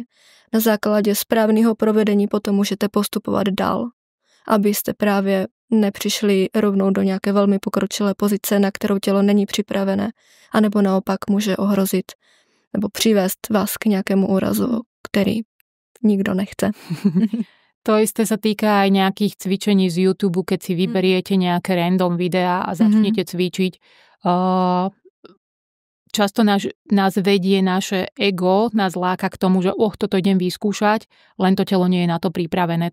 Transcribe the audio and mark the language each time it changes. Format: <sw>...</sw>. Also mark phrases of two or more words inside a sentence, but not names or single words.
<cs>Na základě správného provedení potom můžete postupovat dál, abyste právě nepřišli rovnou do nějaké velmi pokročilé pozice, na kterou tělo není připravené, anebo naopak může ohrozit nebo přivést vás k nějakému úrazu, který nikdo nechce.</cs> <sk>To isté sa týka aj nejakých cvičení z YouTube, keď si vyberiete nejaké random videá a začnete cvičiť. Často nás vedie naše ego, nás láka k tomu, že toto idem vyskúšať, len to telo nie je na to pripravené.</sk>